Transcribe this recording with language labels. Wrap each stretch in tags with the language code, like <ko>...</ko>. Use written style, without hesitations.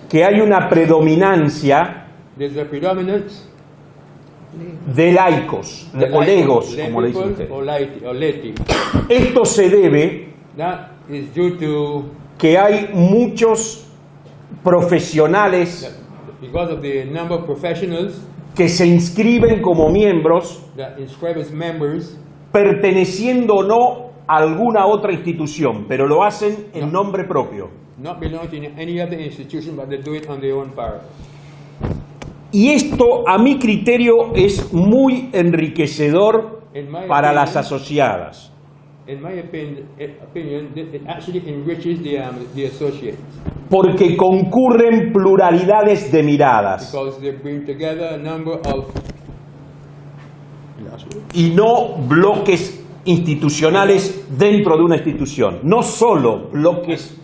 <es>que hay una predominancia</es> <en>There's a predominance</en> <es>de laicos, o legos,</es> <en>lay</en> <es>como le dice</es> <en>people</en> <es>usted.</es> <en>or laity.</en> <es>Esto se debe</es> <en>That is due to</en> <es>que hay muchos profesionales</es> <en>because of the number of professionals</en> <es>que se inscriben como miembros</es> <en>that inscribe as members,</en> <es>perteneciendo o no a alguna otra institución, pero lo hacen en nombre propio.</es> <en>not belonging to any other institution, but they do it on their own power.</en> <es>Y esto, a mi criterio, es muy enriquecedor</es> <en>In my</en> <es>para</es> <en>opinion-</en> <es>las asociadas.</es> <en>In my opinion, it actually enriches the associates</en> <es>Porque concurren pluralidades de miradas</es> <en>because they bring together a number of</en> <es>y no bloques institucionales dentro de una institución, no solo bloques.</es>